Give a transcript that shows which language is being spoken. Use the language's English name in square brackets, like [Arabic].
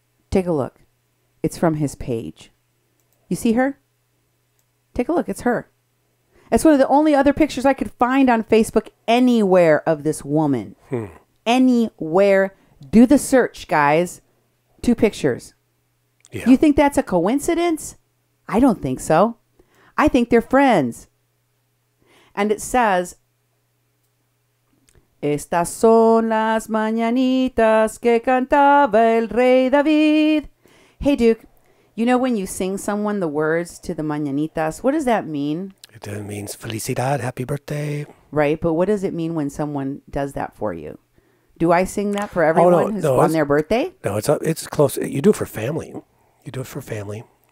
[English] Take a look. It's from his page. You see her? Take a look. It's her. It's one of the only other pictures I could find on Facebook anywhere of this woman. Anywhere. Do the search, guys. 2 pictures. Yeah. You think that's a coincidence? I don't think so. I think they're friends. And it says, [Spanish] Estas son las mañanitas que cantaba el rey David. [English] Hey, Duke, you know when you sing someone the words to the mañanitas, what does that mean? It means felicidad, happy birthday. Right, but what does it mean when someone does that for you? Do I sing that for everyone who's on their birthday? No, it's close. You do it for family. You do it for family.